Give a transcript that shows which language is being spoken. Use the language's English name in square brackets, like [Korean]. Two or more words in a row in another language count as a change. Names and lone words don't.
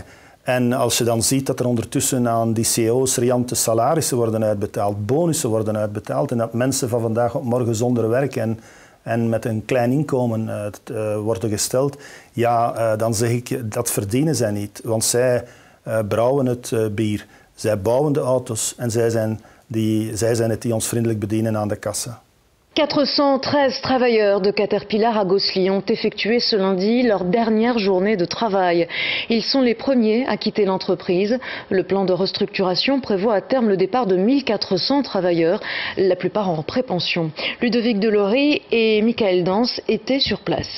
[Dutch] En als je dan ziet dat er ondertussen aan die CEO's riante salarissen worden uitbetaald, bonussen worden uitbetaald en dat mensen van vandaag op morgen zonder werk en met een klein inkomen worden gesteld, ja, dan zeg ik, dat verdienen zij niet. Want zij brouwen het bier, zij bouwen de auto's en zij zijn het die ons vriendelijk bedienen aan de kassa. [French] 413 travailleurs de Caterpillar à Gosselies ont effectué ce lundi leur dernière journée de travail. Ils sont les premiers à quitter l'entreprise. Le plan de restructuration prévoit à terme le départ de 1400 travailleurs, la plupart en pré-pension. Ludovic Delory et Michael Dans étaient sur place.